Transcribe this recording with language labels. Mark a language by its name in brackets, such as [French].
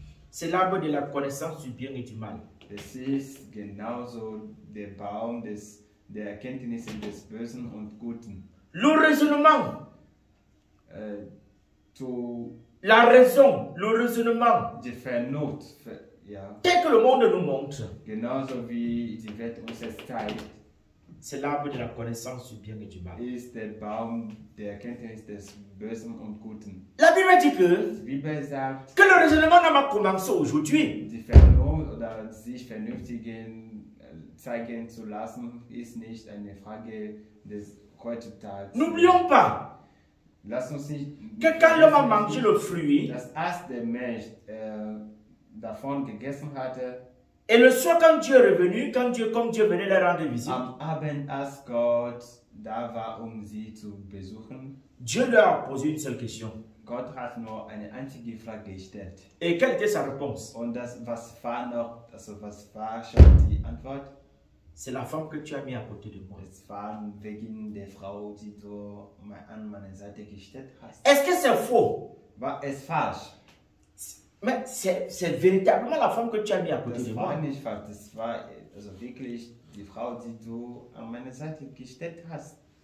[French] c'est l'arbre de la connaissance du bien et du mal. [German] Es ist genauso der Baum der Erkenntnisse des Bösen und Guten. [French] Le raisonnement, [German] Zu [French] la raison, le raisonnement, [German] die Vernunft, ja, [French] tel que le monde nous montre, [German] genauso wie die Welt uns es zeigt, [French] c'est l'arbre de la connaissance du bien et du mal. [German] ist der Baum der Erkenntnis des Bösen und Guten. [French] La Bible dit que [German] Die Bibel sagt, [French] le raisonnement n'a pas commencé aujourd'hui. [German] die Vernunft oder sich vernünftigen zeigen zu lassen, ist nicht eine Frage des heutzutage. [French] N'oublions pas [German] Lass uns nicht, [French] que quand l'homme a mangé le fruit, [German] dass als der Mensch davon gegessen hatte, [French] et le soir quand Dieu est revenu, comme Dieu venait leur rendre visite, [German] am Abend, als Gott da war, sie zu besuchen, [French] Dieu leur a posé une seule question. [German] Gott hat nur eine einzige Frage gestellt. [French] Et quelle était sa réponse? [German] Und was war schon die Antwort? [French] C'est la femme que tu as mis à côté de moi. [German] Es war wegen der Frau, die du an meine Seite gestellt hast. [French] Est-ce que c'est faux? [German] War es falsch? [French] Mais c'est véritablement la femme que tu as mis à côté [German] Das [French] de [German] war [French] moi. [German] nicht falsch, das war also wirklich die Frau, die du an meine Seite gestellt hast.